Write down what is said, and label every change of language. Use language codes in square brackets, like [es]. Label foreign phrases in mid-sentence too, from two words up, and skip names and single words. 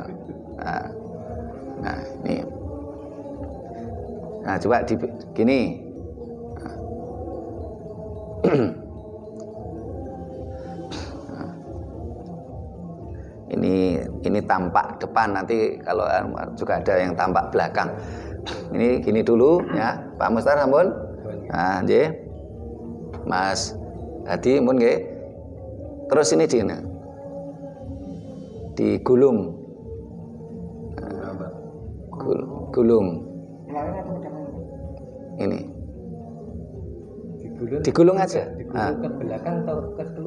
[id] Nah, ini. Nah, coba gini. Ini tampak depan, nanti kalau juga ada yang tampak belakang. Ini gini dulu ya, Pak Mustar sampun. [jv] Nah, nggih. Mas Hadi mun nggih. [id] Terus ini digulung. Gulung. Ini. Digulung aja. Digulung ke belakang atau ke keluar?